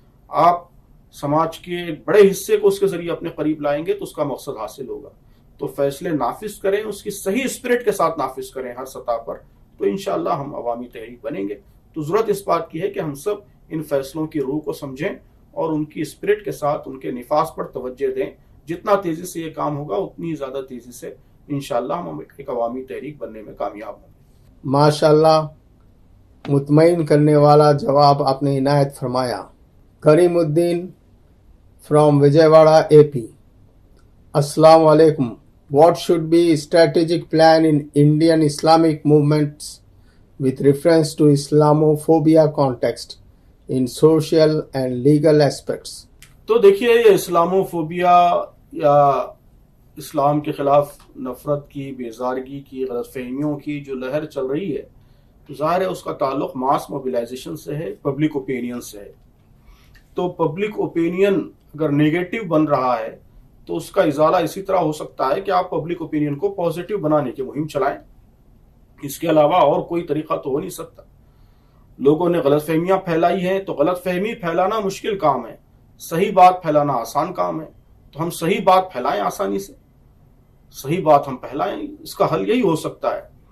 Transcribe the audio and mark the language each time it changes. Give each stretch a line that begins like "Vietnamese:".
Urdu: آپ سماج کے بڑے حصے کو اس کے ذریعے اپنے قریب لائیں گے تو اس کا مقصد حاصل ہوگا۔ تو فیصلے نافذ کریں، اس کی صحیح اسپرٹ کے ساتھ نافذ کریں ہر سطح پر، تو انشاءاللہ ہم عوامی تحریک بنیں گے۔ تو ضرورت اس بات کی ہے کہ ہم سب ان فیصلوں کی روح کو سمجھیں اور ان کی اسپرٹ کے ساتھ ان کے نفاذ پر توجہ دیں۔ جتنا تیزی سے یہ کام ہوگا اتنی زیادہ تیزی سے انشاءاللہ ہم ایک عوامی تحریک بننے میں کامیاب ہوں گے۔ ماشاءاللہ، مطمئن کرنے والا جواب آپ نے عنایت فرمایا۔ کریم الدین فرام وجے واڑہ AP۔ السلام علیکم۔
English: What should be strategic plan in Indian Islamic movements with reference to Islamophobia context in social and legal aspects؟
Urdu: تو دیکھیے، یہ اسلاموفوبیا یا اسلام کے خلاف نفرت کی، بیزارگی کی، غلط فہمیوں کی جو لہر چل رہی ہے، تو ظاہر ہے اس کا تعلق ماس موبیلائزیشن سے ہے، پبلک اوپینین سے ہے۔ تو پبلک اوپینین اگر نیگیٹو بن رہا ہے تو اس کا ازالہ اسی طرح ہو سکتا ہے کہ آپ پبلک اوپینین کو پازیٹیو بنانے کی مہم چلائیں۔ اس کے علاوہ اور کوئی طریقہ تو ہو نہیں سکتا۔ لوگوں نے غلط فہمیاں پھیلائی ہیں تو غلط فہمی پھیلانا مشکل کام ہے، صحیح بات پھیلانا آسان کام ہے۔ تو ہم صحیح بات پھیلائیں آسانی سے، صحیح بات ہم پھیلائیں، اس کا حل یہی ہو سکتا ہے۔